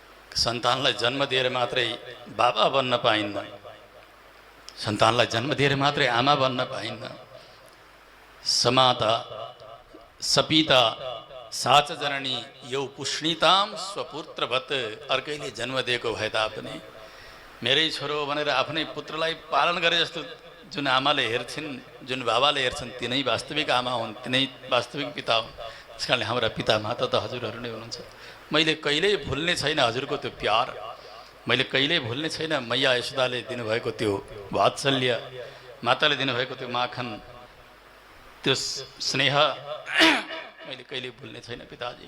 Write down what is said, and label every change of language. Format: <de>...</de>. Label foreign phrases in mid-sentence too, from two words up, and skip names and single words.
<ne>सन्तानलाई जन्म दिएर मात्रै बाबा बन्न पाइन्न, सन्तानलाई जन्म दिएर मात्रै आमा बन्न पाइन्न।</ne> <sa>समाता सपिता साच जननी यौ पुष्णिताम स्वपुत्रवत।</sa> <ne>अर्कैले जन्म दिएको भए तापनि मेरै छोरो भनेर आफ्नै पुत्रलाई पालन गरे जस्तो जुन आमाले हेर्छिन्, जुन बाबाले हेर्छन्, तिनै वास्तविक आमा हुन्, तिनै वास्तविक पिता हुन्। त्यस कारणले हाम्रा पिता माता त हजुरहरू नै हुनुहुन्छ। मैले कहिल्यै भुल्ने छैन हजुरको त्यो प्यार, मैले कहिल्यै भुल्ने छैन मैया यशोदाले दिनुभएको त्यो वात्सल्य, माताले दिनुभएको त्यो माखन, त्यो स्नेह मैले कहिल्यै भुल्ने छैन पिताजी।</ne>